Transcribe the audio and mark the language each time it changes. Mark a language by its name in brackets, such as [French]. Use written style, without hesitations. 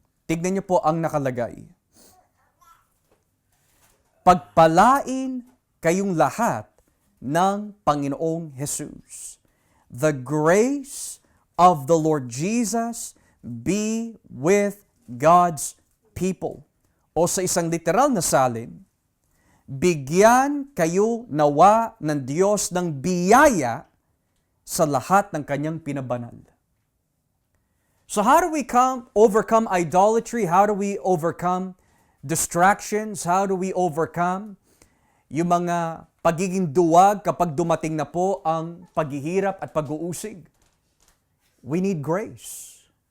[Filipino] Tignan niyo po ang nakalagay. Pagpalain kayong lahat ng Panginoong Jesus. [English] The grace of the Lord Jesus be with God's people. [Filipino] O sa isang literal na salin, bigyan kayo nawa ng Diyos ng biyaya sa lahat ng kanyang pinabanal. [English] So how do we overcome idolatry? How do we overcome distractions? How do we overcome [Filipino] yung mga pagiging duwag kapag dumating na po ang paghihirap at pag-uusig? [English] We need grace.